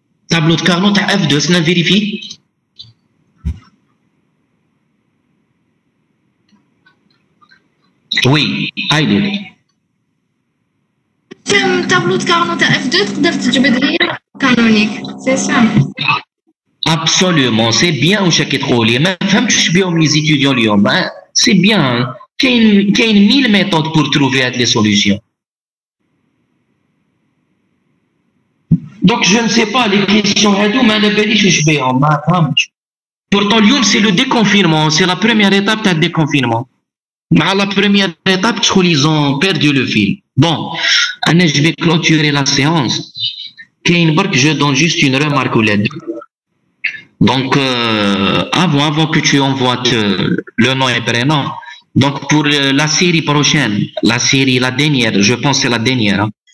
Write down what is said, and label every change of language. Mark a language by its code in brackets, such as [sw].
[fr] Tableau de Carnot تاع F2, c'est vérifié. Oui, عايدوا. [ar] tableau de Carnot تاع F2 تقدر تجبد لي canonique. [fr] C'est ça. Absolument, c'est bien [ar] واش راكي تقولي ما فهمتش بهم [fr] les étudiants اليوم. C'est bien. كاين 1000 méthodes pour trouver les solutions. Donc je ne sais pas les questions [ar] هادو ما على باليش واش بيهم ما فهمتش. [fr] Pourtant اليوم c'est le déconfinement, c'est la première étape تاع le déconfinement. مع la première étape ils ont perdu le fil. Bon, je vais clôturer la séance. Je donne juste une remarque ou les deux. Donc, avant que tu envoies le nom et prénom, donc pour la série prochaine, la dernière, je pense que c'est la dernière, hein.